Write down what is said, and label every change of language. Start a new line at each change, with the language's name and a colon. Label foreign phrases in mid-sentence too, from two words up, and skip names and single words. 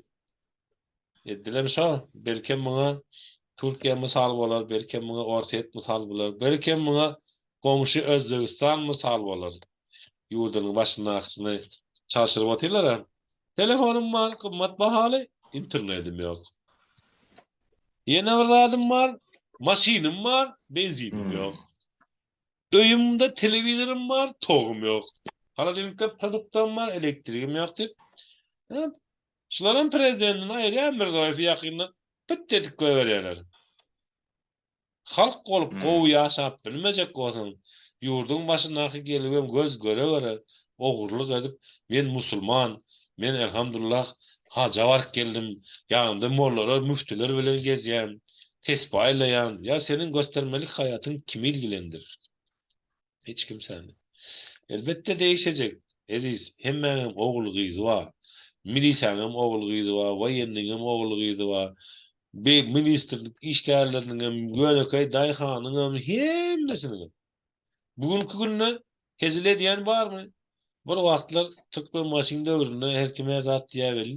Turkmen: Edilem şo, belkem muňa Türkiýe mysal bolar, belkem muňa Orset mysal bolar, belkem muňa goňşy Özbegistan mysal bolar. Ýurdunyň başyndakyny çarşyryp otyrlar ha. Telefonum var, kımmat bahaly, internetim ýok. Ýene bir radym var, maşinim var, benzinim ýok. Öýümde telewizorum var, togum ýok. Haladelikde produktam var, elektrigim ýok dip. Şolaryň prezidentini aýrýan bir goýup ýakynda püt dedik goýberýärler. Halk bolup gowy ýaşap bilmejek bolsaň, ýurduň başyndaky gelibem göz göre ogurlyk edip, men musulman, men elhamdülillah haja barıp geldim, ýanymda mollalar, müftüler bilen gezýän, tesbih aýlaýan,
Turkish: ýa senin göstermelik hayatyň kimi ilgilendirir? Hiç kimseni. Elbette değişecek.
Turkmen: Ediz, hemmenin oğul gyzy var. Milisiýanyň oğul gyzy var, waýenniň oğul gyzy var. Bir ministerlik işgärleriniň, gönekay daýhanyň hemmesiniň. Bugünkü günde hezile diýen barmy? Bir wagtlar Türkmen maşin döwründe her kime zat diýä belin.